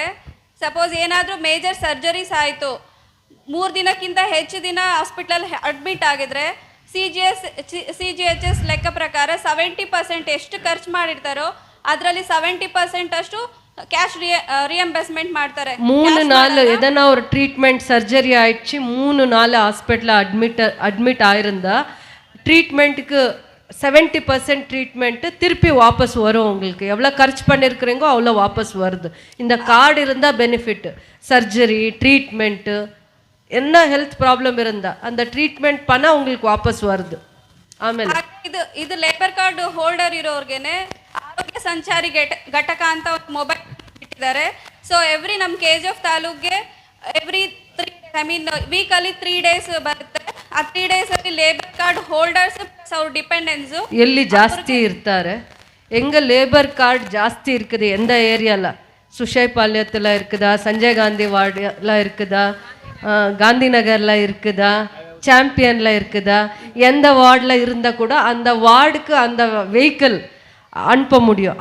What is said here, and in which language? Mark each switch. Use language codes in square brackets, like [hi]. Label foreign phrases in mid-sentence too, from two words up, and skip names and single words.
[kn] ಸಪೋಸ್ ಏನಾದರೂ [en] major surgeries [kn] ಆಯಿತು, 3 ದಿನಕ್ಕಿಂತ ಹೆಚ್ಚು ದಿನ [en] hospital admit [kn] ಆಗಿದ್ರೆ CGHS ಲೆಕ್ಕ ಪ್ರಕಾರ 70% ಎಷ್ಟು ಖರ್ಚು ಮಾಡಿರ್ತಾರೋ ಅದರಲ್ಲಿ 70% ಅಷ್ಟು [en] cash reimbursement [kn] ಮಾಡ್ತಾರೆ. [ta] 3 நாள் எதனா ஒரு [en] treatment surgery [ta] ஆயிடுச்சு, 3 நாள் [en] hospital admit [ta] ஆயிருந்தா ட்ரீட்மெண்ட்டுக்கு 70% ட்ரீட்மெண்ட்டு திருப்பி வாபஸ் வரும். உங்களுக்கு எவ்வளோ ಖರ್ಚು பண்ணியிருக்கிறீங்கோ அவ்வளோ வாபஸ் வருது. இந்த கார்டு இருந்தால் பெனிஃபிட். சர்ஜரி, ட்ரீட்மெண்ட்டு, என்ன [en] health problem [ta] இருந்தா அந்த ட்ரீட்மெண்ட் பண்ணால் உங்களுக்கு ವಾಪಸ್ வருது. [kn] ಆಮೇಲೆ ಇದು [en] labour card holder [kn] ಇರೋರ್ಗೆನೆ ಆರೋಗ್ಯ ಸಂಚಾರಿ ಘಟಕ ಅಂತ ಒಂದು ಮೊಬೈಲ್ ಇಟ್ಟಿದ್ದಾರೆ. [en] so every [kn] ನಮ್ಮ KGF ತಾಲೂಕ್ಗೆ [en] every weekly 3 days [kn] ಬರುತ್ತೆ. ಆ 3 ಡೇಸ್ ಅಲ್ಲಿ [en] labour card holders [kn] ಅವ್ರ ಡಿಪೆಂಡೆನ್ಸ್ ಎಲ್ಲಿ ಜಾಸ್ತಿ ಇರ್ತಾರೆ, [ta] எங்க [en] labour card [ta] ஜாஸ்தி இருக்குது எந்த ஏரியாவில், சுஷைபாளையத்தில் இருக்குதா, சஞ்சய் காந்தி வார்டில் இருக்குதா, காந்தி நகரில் இருக்குதா, சாம்பியனில் இருக்குதா, எந்த வார்டில் இருந்தால் கூட அந்த வார்டுக்கு அந்த வெஹிக்கிள் அனுப்ப முடியும்.